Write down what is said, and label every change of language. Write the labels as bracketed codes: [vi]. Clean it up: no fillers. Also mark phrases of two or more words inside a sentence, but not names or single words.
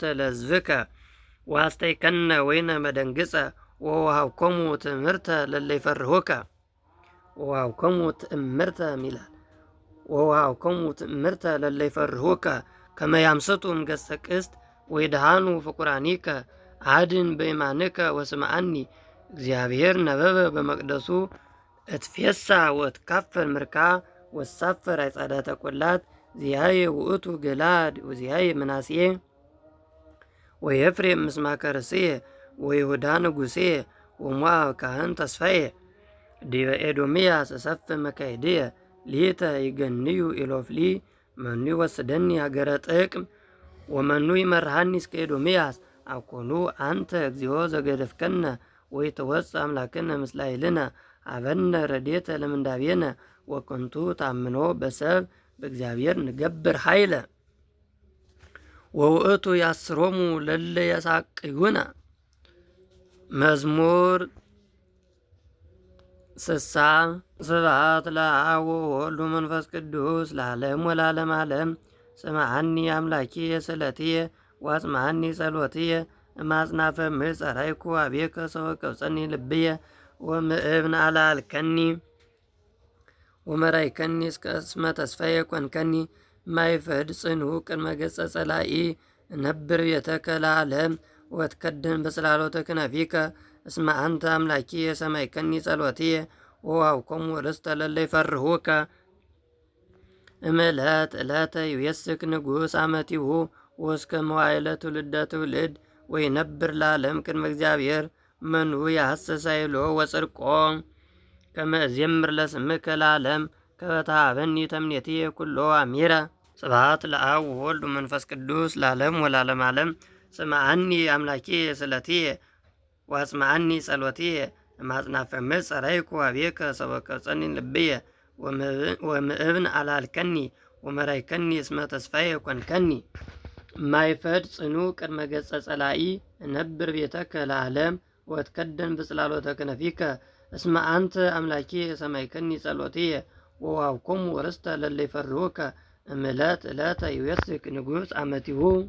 [gez] ለሕዝብከ ወአስተይከነ ወይነ መደንግጸ ወወሃብኮሙ ትእምርተ ለለ ይፈርሁከ ወወሃብኮሙ ትእምርተ ይላል። ወወሃብኮሙ ትእምርተ ለለ ይፈርሁከ ከመ ያምስጡ እምገጸ ቅስት ወይድሃኑ ፍቁራኒከ አድን በየማንከ ወስምዓኒ። እግዚአብሔር ነበበ በመቅደሱ እትፌሳ ወትካፈል ምርካ ወሳፈር አይጻዳተ ቈላት ዚያየ ውእቱ ገላድ ወዚያየ ምናሴ ወየፍሬም ምስማከ ርእስየ ወይሁዳ ንጉሴየ ወሞዓብ ካህን ተስፋየ ዲበ ኤዶምያስ እሰፍሕ መካይድየ ሊተ ይገንዩ ኢሎፍሊ መኑ ይወስደኒ ሀገረ ጥቅም ወመኑ ይመርሃኒ እስከ ኤዶምያስ አኮኑ አንተ እግዚኦ ዘገደፍከነ ወይተወፅእ አምላክነ ምስለ ኃይልነ ሀበነ ረድኤተ ለምንዳቤነ ወኮንቱ ታምኖ በሰብ በእግዚአብሔር ንገብር ኃይለ ወውእቱ ያስሮሙ ለለ የሳቅዩነ። መዝሙር 60 ስብሐት ለአብ ወወልድ ወመንፈስ ቅዱስ ለዓለም ወለዓለመ ዓለም። ስምዓኒ አምላኪየ ስእለትየ ወአጽምዓኒ ጸሎትየ እማጽናፈ ምድር ጸራይኩ አቤከ ሰወቀብጸኒ ልብየ ወምእብን አላልከኒ ወመራይከኒ እስመ ተስፋየ ኮንከኒ ማይፈድ ጽኑ ቅድመ ገጸ ጸላኢ እነብር ቤተከ ለዓለም ወትከድን በጽላሎተ ክነፊከ እስመ አንተ አምላኪየ ሰማይከኒ ጸሎትየ ወወሃብኮሙ ርስተ ለለ ይፈርሁከ እምዕለት ዕለተ ይዌስክ ንጉሥ አመቲሁ ወእስከ መዋዕለ ትውልደ ትውልድ ወይነብር ለዓለም ቅድመ እግዚአብሔር መኑ ያሐስስ ኃይሎ ወጽድቆ ከመ እዜምር ለስምከ ለዓለም ከመ ተሃበኒ ተምኔትየ ኩሎ አሚረ። ስብሐት ለአብ ወወልድ ወመንፈስ ቅዱስ ለዓለም ወለዓለመ ዓለም። ስምዓኒ አምላኪየ ስእለትየ ወአጽምዓኒ ጸሎትየ እማጽናፈ ምድር ጸራይኩ አቤከ ሰወቀብጸኒ ልብየ ወምእብን አላልከኒ ወመራይከኒ እስመ ተስፋየ ኮንከኒ ማይፈድ ጽኑ ቅድመ ገጸ ጸላኢ እነብር ቤተከ ለዓለም ወትከደን በጽላሎተ ክነፊከ እስመ አንተ አምላኪየ ሰማይከኒ ጸሎትየ ወወሃብኮሙ ርስተ ለለ ይፈርሁከ እምዕለት ዕለተ ይዌስክ ንጉሥ አመቲሁ